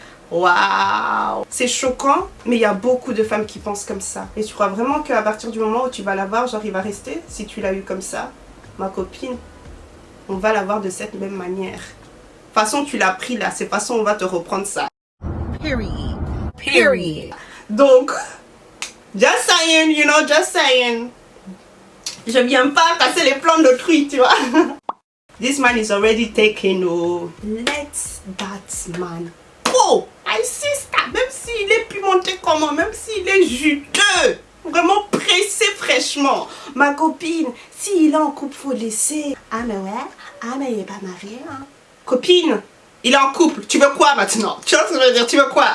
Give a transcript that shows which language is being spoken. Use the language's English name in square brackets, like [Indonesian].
[French] Waouh, c'est choquant, mais il y a beaucoup de femmes qui pensent comme ça. Et tu crois vraiment qu'à partir du moment où tu vas la voir, genre il va rester? Si tu l'as eu comme ça, ma copine, on va la voir de cette même manière. De toute façon tu l'as pris là, c'est de toute façon on va te reprendre ça. [English] Period. Donc, just saying, you know, just saying. [French] Je viens pas casser les plans d'autrui, tu vois. [English] This man is already taken, oh. Let that man go. I sister, [French] même s'il est pimenté comment, même s'il est juteux, vraiment pressé fraîchement. Ma copine, s'il est en couple, faut laisser. Ah mais ouais, ah mais il est pas marié, hein. Copine, il est en couple, tu veux quoi maintenant? Tu vois ce que je veux dire? Tu veux quoi?